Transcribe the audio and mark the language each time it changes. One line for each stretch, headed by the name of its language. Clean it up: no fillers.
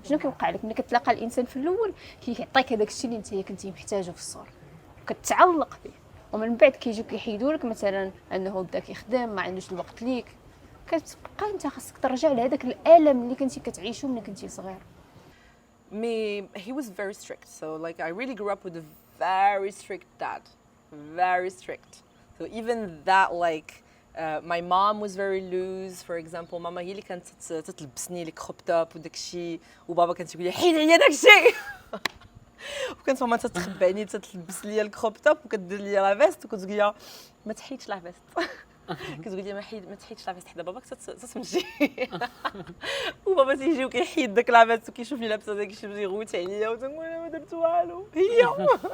Arabic: شنو كيوقع لك ملي كتلاقى الانسان في الاول؟ كيعطيك هذاك الشيء اللي انت كنتي محتاجه في الصور، كتعلق به، ومن بعد كيجيو كيحيدوا لك مثلا انه بدا كيخدم، ما عندوش الوقت ليك، كتبقى انت خاصك ترجع لهذاك الالم اللي كنتي كتعيشو ملي كنتي صغير.
English: He was very strict. So like I really grew up with a very strict dad, very strict. So even that like my mom was very loose. For example,
Arabic: ماما هي اللي كانت تلبسني لي كروب توب وداك الشيء، وبابا كان تيقول لي حيد عليا داك الشيء. وكانت ماما تتخبعني تلبس لي الكروب توب وكدير لي لا فيست، وكنت تقول لي ما تحيدش لا فيست. كتقول لي ما تحيدش لا فيست حدا باباك تتمشي. وبابا تيجي وكيحيد داك لا فيست وكيشوفني لابسه داك الشيء يغوت عليا وتنقول انا ما درت والو هي.